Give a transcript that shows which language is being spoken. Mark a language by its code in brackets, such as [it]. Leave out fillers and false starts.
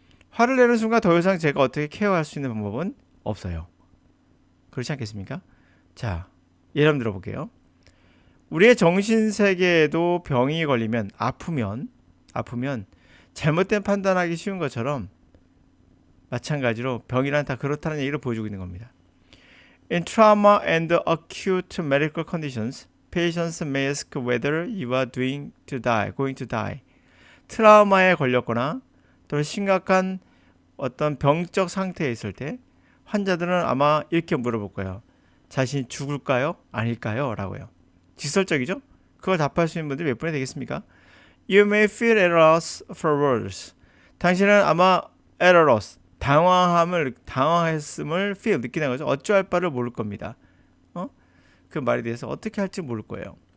[ko] 화를 내는 순간 더 이상 제가 어떻게 케어할 수 있는 방법은 없어요. 그렇지 않겠습니까? 자, 예를 한번 들어볼게요. 우리의 정신세계에도 병이 걸리면 아프면 잘못된 판단하기 쉬운 것처럼 마찬가지로 병이란 다 그렇다는 얘기를 보여주고 있는 겁니다. [en] In trauma and acute medical conditions, patients may ask whether you are going to die. [ko] 트라우마에 걸렸거나 또 심각한 어떤 병적 상태에 있을 때 환자들은 아마 이렇게 물어볼 거예요. 자신이 죽을까요? 아닐까요? 라고요. 직설적이죠? 그걸 답할 수 있는 분들이 몇 분이 되겠습니까? [en] You may feel at a loss for words. [ko] 당신은 아마 [en] at a loss, [ko] 당황했음을 [en] feel, [ko] 느끼는 거죠. 어찌할 바를 모를 겁니다. 그 말에 대해서 어떻게 할지 모를 거예요.